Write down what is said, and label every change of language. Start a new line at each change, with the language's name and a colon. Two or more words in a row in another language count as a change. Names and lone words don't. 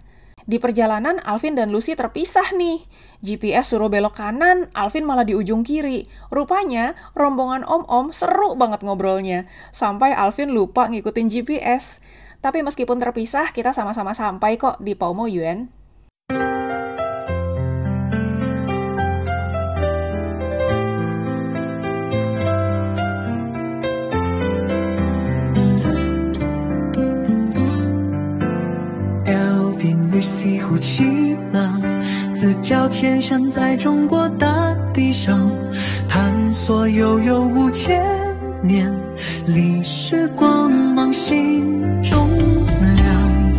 Indonesian: Di perjalanan, Alvin dan Lucy terpisah nih. GPS suruh belok kanan, Alvin malah di ujung kiri. Rupanya, rombongan om-om seru banget ngobrolnya. Sampai Alvin lupa ngikutin GPS. Tapi meskipun terpisah, kita sama-sama sampai kok di Paumo Yuen.
Chinese: 西湖起了，自脚天山在中国大地上，探索悠悠5000年，历史光芒心中亮。